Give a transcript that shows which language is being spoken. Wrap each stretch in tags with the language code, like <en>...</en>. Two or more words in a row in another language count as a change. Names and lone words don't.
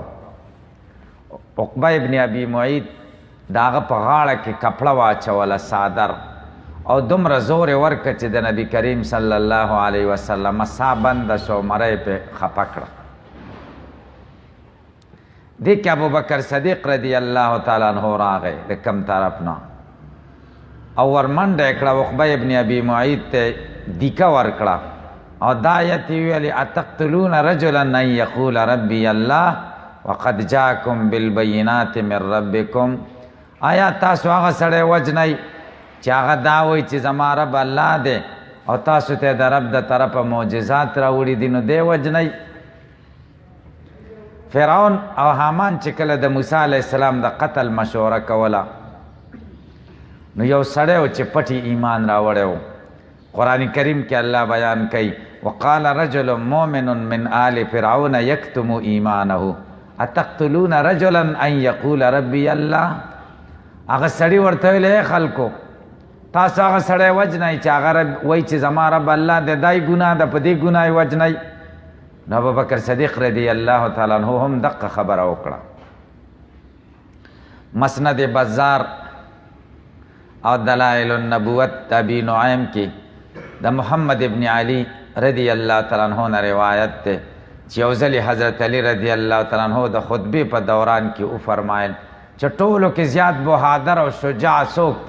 <ps>عقبه ابن ابي معیط د هغه په غاړه کې کپړه واچوله صادر او دومره زور یې ورکړه چې د نبی کریم</ps> <ar>صلی الله علیه وسلم</ar> <ps>ساه بنده شو، مری پې خپه کړه. دې کې ابوبکر صدیق</ps> <ar>رضی الله تعالی عنه</ar> <ps>راغی د کم طرف نه او ورمنډه یې کړه. عقبه ابن ابي معیط ته دیکه ورکړه او دا آیت یې ویلې</ps> <ar>اتقتلون رجلا ان یقول ربی الله وقد جاءکم بالبینات من ربکم.</ar> <ps>آیا تاسو هغه سړی وژنئ چې هغه دا وایي چې زما رب الله دی او تاسو ته د رب د طرفه معجزات راوړي دي نو دی وجنئ. فرعون او حامان چې کله د موسی علیه السلام د قتل مشوره کوله نو یو سړی و چې پټي ایمان راوړی و. قرآن کریم کې الله بیان کوي</ps> <ar>وقال رجل مؤمن من آل فرعون یکتم ایمانه اتقتلون رجلا ان یقول ربی الله.</ar> <ps>هغه سړي ورته ویل خلکو تاسو هغه سړی وجنئ چې هغه وایي چې زما رب الله دی دای ګناه ده په دې ګناه یې وجنئ. نو ابوبکر صدیق</ps> <ar>رضی الله تعالی عنہ</ar> <ps>هم دقه خبره وکړه. مسند بزار او دلائل النبوت د ابي نعیم کې د محمد ابن علی</ps> <ar>رضی الله تعالی عنہ</ar> <ps>نه روایت ده چې یو ځلې حضرت علی</ps> <ar>رضی الله تعالی عنہ</ar> <ps>د خطبې په دوران کې وفرمایل چې ټولو کې زیات بهادر او شجاع څوک دی؟</ps>